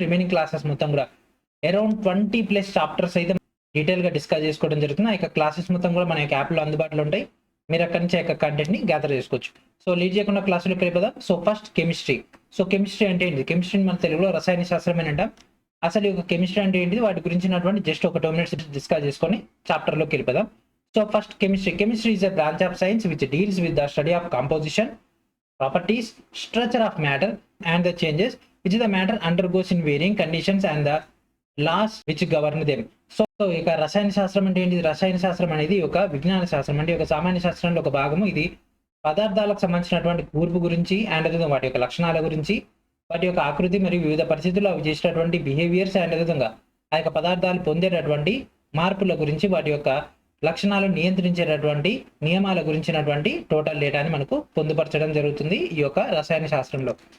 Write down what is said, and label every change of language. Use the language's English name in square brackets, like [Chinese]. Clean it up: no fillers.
[Telugu] Remaining classes మొత్తం కూడా around 20+ chapters అయితే డీటెయిల్ గా డిస్కస్ చేసుకోవడం జరుగుతుంది. ఆ యొక్క క్లాసెస్ మొత్తం కూడా మన యొక్క యాప్లో అందుబాటులో ఉంటాయి. మీరు అక్కడి నుంచి ఆ యొక్క కంటెంట్ ని గ్యాదర్ చేసుకోవచ్చు. సో లీడ్ చేయకుండా క్లాసులోకి వెళ్ళిపోదాం. So first chemistry. So chemistry అంటే ఏంటి? కెమిస్ట్రీని మన తెలుగులో రసాయన శాస్త్రం అని అంటాం. అసలు ఈ యొక్క కెమిస్ట్రీ అంటే ఏంటిది, వాటి గురించినటువంటి జస్ట్ ఒక 2 minutes డిస్కస్ చేసుకొని చాప్టర్ లోకి వెళ్ళిపోదాం. [English] So first chemistry is a branch of science which deals with the study of composition, properties, structure of matter and the changes which the matter undergoes in varying conditions and the laws which govern them. [Telugu] So ఇక రసాయన శాస్త్రం అంటే ఏంటి? రసాయన శాస్త్రం అనేది ఒక విజ్ఞాన శాస్త్రం, అంటే ఒక సామాన్య శాస్త్రంలో ఒక భాగము. ఇది పదార్థాలకు సంబంధించినటువంటి కూర్పు గురించి అండ్ అదేవిధంగా వాటి యొక్క లక్షణాల గురించి, వాటి యొక్క ఆకృతి మరియు వివిధ పరిస్థితుల్లో అవి చేసేటటువంటి బిహేవియర్స్ అండ్ అదేవిధంగా ఆ యొక్క పదార్థాలు పొందేటటువంటి మార్పుల గురించి, వాటి యొక్క లక్షణాలను నియంత్రించేటటువంటి నియమాల గురించినటువంటి టోటల్ డేటాని మనకు పొందుపరచడం జరుగుతుంది ఈ యొక్క రసాయన శాస్త్రంలో.